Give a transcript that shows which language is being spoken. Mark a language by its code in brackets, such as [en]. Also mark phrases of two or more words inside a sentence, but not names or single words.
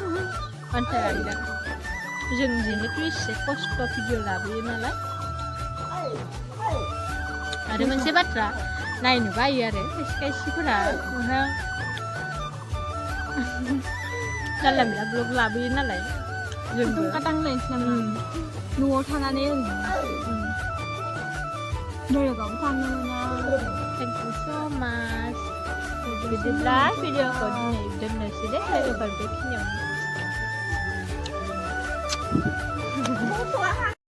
[brx] अन्थारायदों जों जिहेतु एसे खस्थ' भिडिअ लाबोयो नालाय आरो मोनसे बाथ्रा नायनो बायो आरो खायसे खायसेफोरा मोखां जानला मोनला ब्लग लाबोयो नालाय जोंबो काटांलायनोसै नामा न'आव थानानै ओरैनो बेलेगावबो थांनो मोना [en] Thank you so much. [brx] बिदिब्ला भिडिअखौ दिनै दोननोसै दे लोगोफोर बेखिनियावनो